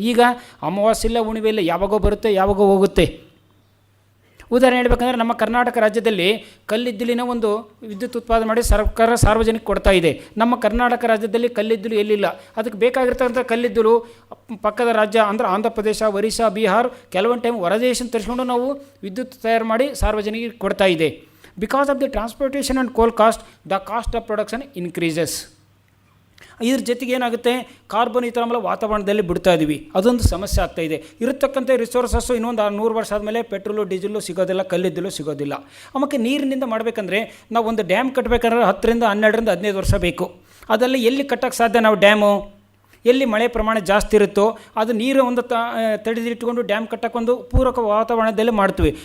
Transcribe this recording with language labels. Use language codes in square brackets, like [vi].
[kn] ಈಗ ಅಮಾವಾಸ್ಯೆ ಇಲ್ಲ, ಹುಣ್ಣಿಮೆ ಇಲ್ಲ, ಯಾವಾಗೋ ಬರುತ್ತೆ, ಯಾವಾಗೋ ಹೋಗುತ್ತೆ. ಉದಾಹರಣೆ ಹೇಳಬೇಕಂದ್ರೆ, ನಮ್ಮ ಕರ್ನಾಟಕ ರಾಜ್ಯದಲ್ಲಿ ಕಲ್ಲಿದ್ದಲಿನ ಒಂದು ವಿದ್ಯುತ್ ಉತ್ಪಾದನೆ ಮಾಡಿ ಸರ್ಕಾರ ಸಾರ್ವಜನಿಕ ಕೊಡ್ತಾ ಇದೆ. ನಮ್ಮ ಕರ್ನಾಟಕ ರಾಜ್ಯದಲ್ಲಿ ಕಲ್ಲಿದ್ದಲು ಎಲ್ಲಿಲ್ಲ. ಅದಕ್ಕೆ ಬೇಕಾಗಿರ್ತಕ್ಕಂಥ ಕಲ್ಲಿದ್ದಲು ಪಕ್ಕದ ರಾಜ್ಯ ಅಂದರೆ ಆಂಧ್ರ ಪ್ರದೇಶ, ಒರಿಸ್ಸಾ, ಬಿಹಾರ್, ಕೆಲವೊಂದು ಟೈಮ್ ಹೊರದೇಶ ತರಿಸ್ಕೊಂಡು ನಾವು ವಿದ್ಯುತ್ ತಯಾರು ಮಾಡಿ ಸಾರ್ವಜನಿಕರಿಗೆ ಕೊಡ್ತಾ ಇದೆ. [en] Because of the transportation and coal cost, the cost of production increases. [kn] ಇದ್ರ ಜೊತೆಗೆ ಏನಾಗುತ್ತೆ? ಕಾರ್ಬನ್ ಈ ಥರ ಆಮ್ಲ ವಾತಾವರಣದಲ್ಲಿ ಬಿಡ್ತಾ ಇದ್ದೀವಿ, ಅದೊಂದು ಸಮಸ್ಯೆ ಆಗ್ತಾಯಿದೆ. ಇರತಕ್ಕಂಥ ರಿಸೋರ್ಸಸ್ಸು ಇನ್ನೊಂದು 100 ವರ್ಷ ಆದಮೇಲೆ ಪೆಟ್ರೋಲು, ಡೀಸೆಲ್ಲು ಸಿಗೋದಿಲ್ಲ, ಕಲ್ಲಿದ್ದಲು ಸಿಗೋದಿಲ್ಲ. ಆಮೇಲೆ ನೀರಿನಿಂದ ಮಾಡಬೇಕಂದ್ರೆ ನಾವು ಒಂದು ಡ್ಯಾಮ್ ಕಟ್ಟಬೇಕಂದ್ರೆ 10-12-15 ವರ್ಷ ಬೇಕು. ಅದೆಲ್ಲ ಎಲ್ಲಿ ಕಟ್ಟೋಕ್ಕೆ ಸಾಧ್ಯ? ನಾವು ಡ್ಯಾಮು ಎಲ್ಲಿ ಮಳೆ ಪ್ರಮಾಣ ಜಾಸ್ತಿ ಇರುತ್ತೋ ಅದು ನೀರು ಒಂದು ತಡೆದಿಟ್ಕೊಂಡು ಡ್ಯಾಮ್ ಕಟ್ಟಕ್ಕೊಂದು ಪೂರಕ ವಾತಾವರಣದಲ್ಲಿ ಮಾಡ್ತೀವಿ.